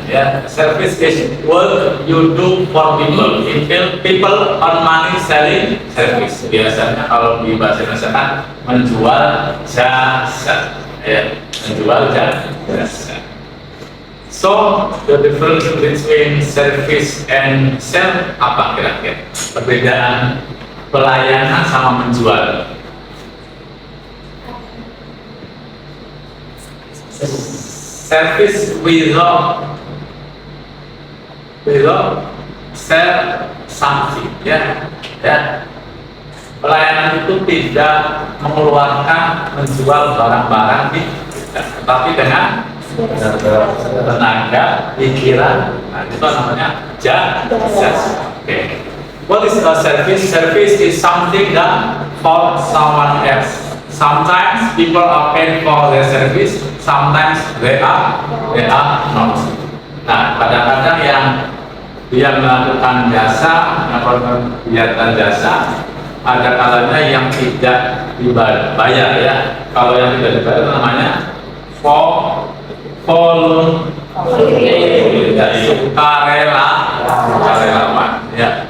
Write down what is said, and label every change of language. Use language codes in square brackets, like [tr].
[en] Ya, service is work you do for people. People earn money selling service. [id] Biasanya kalau di bahasa Indonesia kan menjual jasa. Ya, menjual jasa. [en] So, the difference between service and sell [id] apa kira-kira? Perbedaan pelayanan sama menjual. [en] Service without sell something, ya. [id] Pelayanan itu tidak mengeluarkan menjual barang-barang tetapi dengan tenaga, pikiran, nah, itu namanya jasa. Okay. [en] What is a service? Service is something done for someone else. Sometimes people are paid for their service, sometimes they are not. [id] Nah, kadang-kadang yang dia melakukan jasa, melakukan kegiatan jasa, ada kalanya yang tidak dibayar ya. Kalau yang tidak dibayar itu namanya sukarelawan ya.